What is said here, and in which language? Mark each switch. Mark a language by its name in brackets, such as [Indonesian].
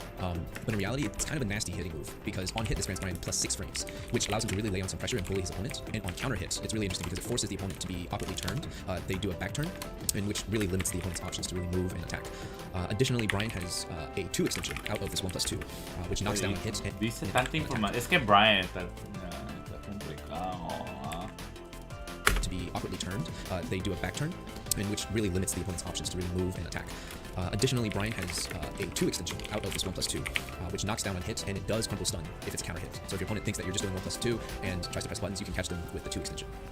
[English] But in reality, it's kind of a nasty hitting move because on hit, this grants Brian plus 6 frames, which allows him to really lay on some pressure and bully his opponent. And on counter hits, it's really interesting because it forces the opponent to be awkwardly turned. They do a back turn, in which really limits the opponent's options to really move and attack. Additionally, Brian has a 2 extension out of this 1 plus 2, which knocks down hits. [Spanish] Dice tanta información. Es que Brian está complicado. [English] To be awkwardly turned, they do a back turn, in which really limits the opponent's options to really move and attack. Additionally, Brian has a 2 extension out of this 1 plus 2, which knocks down on hit, and it does crumple stun if it's counter hit. So if your opponent thinks that you're just doing 1 plus 2 and tries to press buttons, you can catch them with the 2 extension.